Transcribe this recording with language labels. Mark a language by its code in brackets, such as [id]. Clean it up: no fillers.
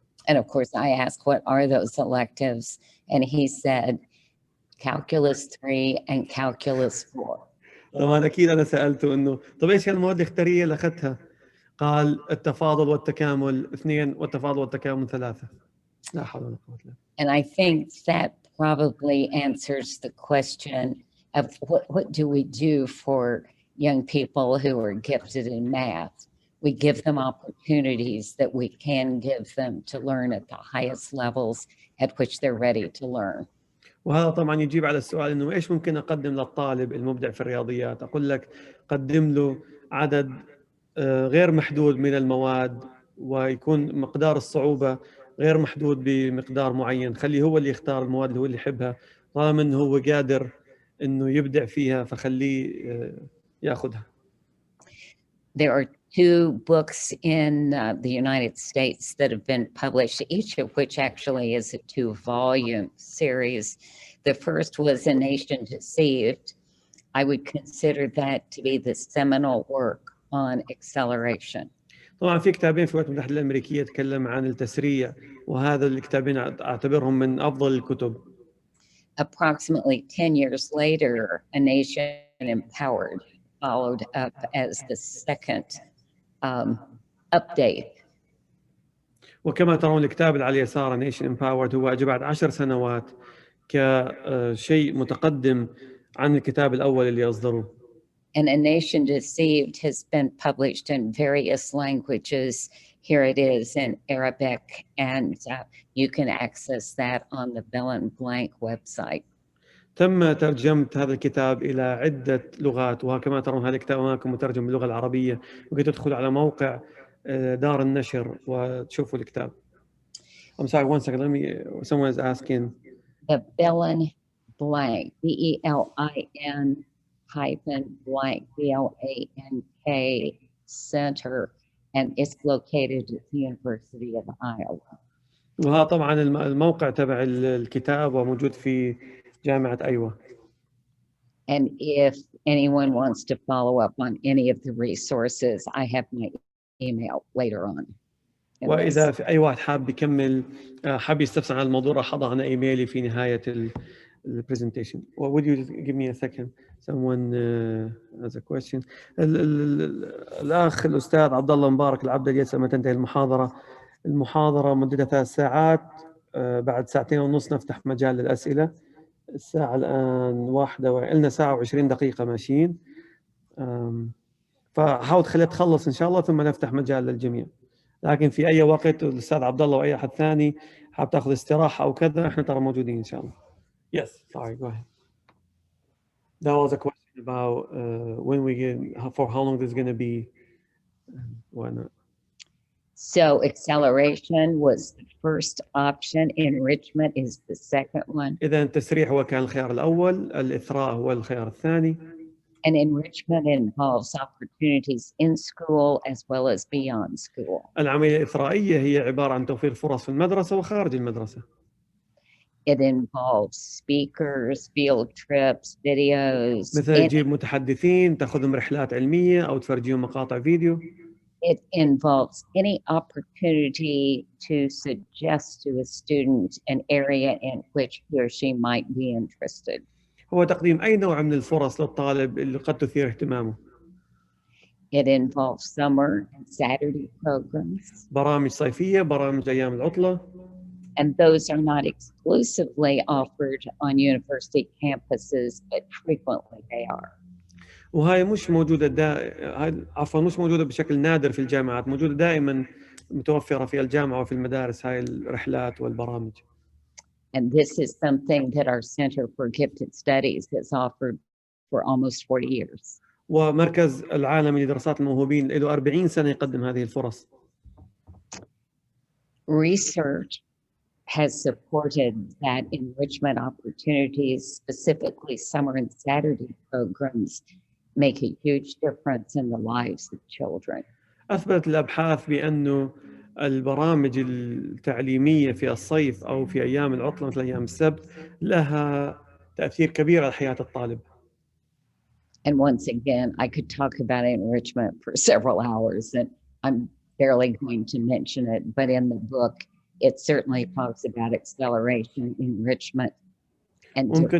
[en] And of course, I asked, what are those electives? And he said, Calculus 3 and Calculus 4. [ar] طبعا أكيد أنا سألته إنه طب إيش المواد الاختيارية اللي أخذتها؟ قال التفاضل والتكامل 2 والتفاضل والتكامل 3. لا حول ولا قوة إلا بالله. [en] And I think that probably answers the question of what do we do for young people who are gifted in math? We give them opportunities that we can give them to learn at the highest levels at which they're ready to learn. [ar] وهذا طبعا يجيب على السؤال إنه إيش ممكن أقدم للطالب المبدع في الرياضيات؟ أقول لك قدم له عدد غير محدود من المواد، ويكون مقدار الصعوبة غير محدود بمقدار معين. خليه هو اللي يختار المواد اللي هو اللي يحبها، طالما إنه هو قادر إنه يبدع فيها فخليه يأخذها. [en] There are 2 books in the United States that have been published, each of which actually is a 2-volume series. The first was A Nation Deceived. I would consider that to be the seminal work on acceleration. [ar] طبعا في كتابين في الولايات المتحدة الأمريكية يتكلم عن التسريع، وهذا الكتابين أعتبرهم من أفضل الكتب. [en] Approximately 10 years later, A Nation Empowered followed up as the second update. [ar] وكما ترون الكتاب اللي على اليسار Nation Empowered هو بعد 10 سنوات كشيء متقدم عن الكتاب الأول اللي أصدروه. [en] And A Nation Deceived has been published in various languages. Here it is in Arabic, and you can access that on the Bell and Blank website. [ar] تم ترجمة هذا الكتاب إلى عدة لغات، وكما ترون هذا الكتاب أمامكم مترجم باللغة العربية، وقد تدخل على موقع دار النشر وتشوفوا الكتاب. [en] I'm sorry, one second. Someone is asking. The Bell and Blank, BELIN hyphen blank, BLANK Center, and it's located at the University of Iowa. [ar] وها طبعا الموقع تبع الكتاب وموجود في جامعة أيوة. [en] And if anyone wants to follow up on any of the resources, I have my email later on. [ar] وإذا في أي واحد حاب يكمل حاب يستفسر عن الموضوع راح أضع أنا إيميلي في نهاية البرزنتيشن. [en] Would you give me a second? Someone has a question. [ar] الأخ الأستاذ عبد الله مبارك العبد يسأل متى تنتهي المحاضرة. المحاضرة مدتها 3 ساعات، بعد 2.5 ساعات نفتح مجال للأسئلة. الساعة الآن 1 لنا ساعة و20 دقيقة ماشيين، فحاول تخليها تخلص إن شاء الله ثم نفتح مجال للجميع. لكن في أي وقت الأستاذ عبد الله وأي أحد ثاني حاب تأخذ استراحة أو كذا إحنا ترى موجودين إن شاء الله. [en] Yes, sorry, go ahead. That was a question about when we get, for how long this is going to be, why not? So acceleration was the first option. Enrichment is the second one. [ar] إذا التسريح هو كان الخيار الأول، الإثراء هو الخيار الثاني. [en] And enrichment involves opportunities in school as well as beyond school. [ar] العملية الإثرائية هي عبارة عن توفير فرص في المدرسة وخارج المدرسة. [en] It involves speakers, field trips, videos. [ar] مثل تجيب متحدثين، تأخذهم رحلات علمية أو تفرجيهم مقاطع فيديو. [en] It involves any opportunity to suggest to a student an area in which he or she might be interested. [ar] هو تقديم أي نوع من الفرص للطالب اللي قد تثير اهتمامه. [en] It involves summer and Saturday programs. [ar] برامج صيفية، برامج أيام العطلة. [en] And those are not exclusively offered on university campuses, but frequently they are. [ar] وهاي مش موجودة عفوا مش موجودة بشكل نادر في الجامعات، موجودة دائما متوفرة في الجامعة وفي المدارس هاي الرحلات والبرامج. [en] And this is something that our Center for Gifted Studies has offered for almost 40 years. [ar] ومركز العالمي لدراسات الموهوبين له 40 سنة يقدم هذه الفرص. [en] Research has supported that enrichment opportunities, specifically summer and Saturday programs, make a huge difference in the lives of children. [ar] أثبتت الأبحاث بأنه البرامج التعليمية في الصيف أو في أيام العطلة مثل أيام السبت لها تأثير كبير على حياة الطالب. [en] And once again, I could talk about enrichment for several hours, and I'm barely going to mention it, but in the book, it certainly talks about acceleration, enrichment, and